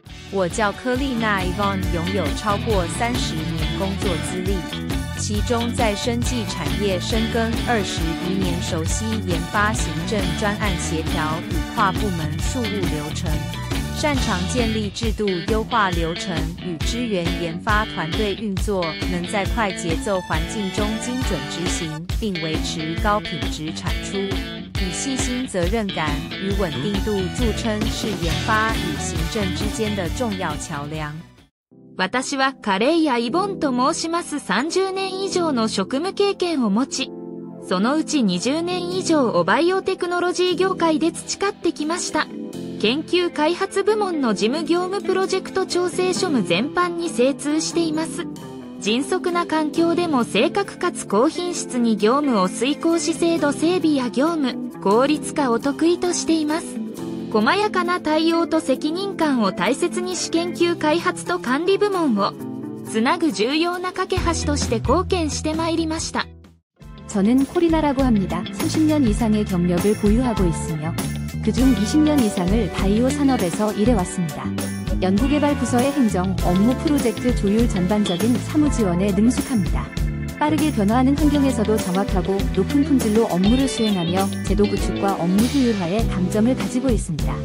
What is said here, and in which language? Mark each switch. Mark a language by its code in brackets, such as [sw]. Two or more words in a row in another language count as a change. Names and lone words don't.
[zh] 我叫科丽娜 Yvonne， 拥有超过30年工作资历，其中在生技产业深耕20余年，熟悉研发、行政、专案协调与跨部门事务流程，擅长建立制度、优化流程与支援研发团队运作，能在快节奏环境中精准执行，并维持高品质产出。以细心、责任感与稳定度著称，是研发与行政之间的重要橋梁。 [ja] 私はカレイヤイボンと申します。30年以上の職務経験を持ち、そのうち20年以上をバイオテクノロジー業界で培ってきました。研究開発部門の事務業務プロジェクト調整庶務全般に精通しています。迅速な環境でも正確かつ高品質に業務を遂行し、制度整備や業務効率化を得意としています。細やかな対応と責任感を大切にし、研究開発と管理部門をつなぐ重要な架け橋として貢献してまいりました。 [ko] 저는 코리나라고 합니다. 30년 이상의 경력을 보유하고 있으며 그중 20년 이상을 바이오 산업에서 일해왔습니다. 연구개발 부서의 행정, 업무 프로젝트 조율 전반적인 사무 지원에 능숙합니다. 빠르게 변화하는 환경에서도 정확하고 높은 품질로 업무를 수행하며 제도 구축과 업무 효율화에 강점을 가지고 있습니다.